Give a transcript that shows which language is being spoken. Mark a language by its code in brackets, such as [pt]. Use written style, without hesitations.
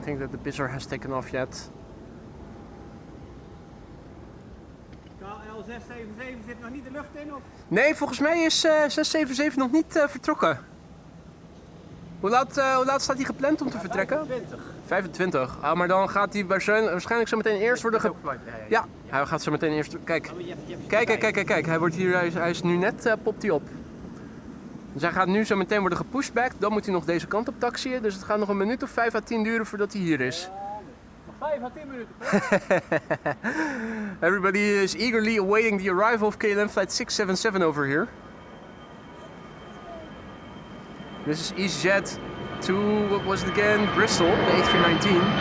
[en] the bizzer has taken off yet. [nl] L677 zit nog niet de lucht in? Of? Nee, volgens mij is 677 nog niet vertrokken. Hoe laat staat hij gepland om te vertrekken? 25. Ah, maar dan gaat hij waarschijnlijk zo meteen eerst worden Ja, hij gaat zo meteen eerst... Kijk, kijk. Hij wordt hier, hij is nu net, popt hij op. Dus hij gaat nu zo meteen worden gepushback. Dan moet hij nog deze kant op taxiën. Dus het gaat nog een minuut of 5 à 10 duren voordat hij hier is. Nog 5 à 10 minuten. [en] Everybody is eagerly awaiting the arrival of KLM flight 677 over here. This is EasyJet to, what was it again? Bristol, the A319.